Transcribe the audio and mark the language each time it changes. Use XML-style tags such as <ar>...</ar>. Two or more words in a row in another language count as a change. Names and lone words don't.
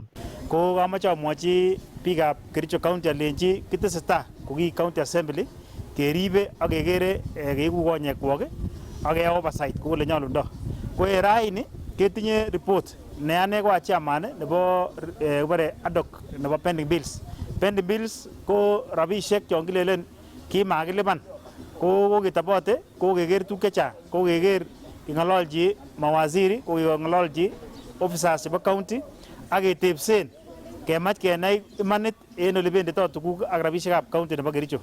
<kln>Ko kamoche amwochi biikab Kericho county alenji kitesetai ko ki</kln> <en>county assembly</en> <kln>keribe ak kekere keiku konyekwok ak keyai oversight kou ole nyolundo. Ko en raini ketinye report ne ane ko chairman nebo kibore</kln> <en>ad hoc</en> <kln>nebo</kln> <en>pending bills. Pending bills</en> <kln>ko rabisiek chon kilelen kimakilipan ko kokitabote ko keker tuguk chechang ko keker keng'ololji mawaziri ko keng'ololji officers chebo county ak ketebsen kemach kenai imanit en ole bendito tuguk ak rabisiekab county nebo Kericho.</kln>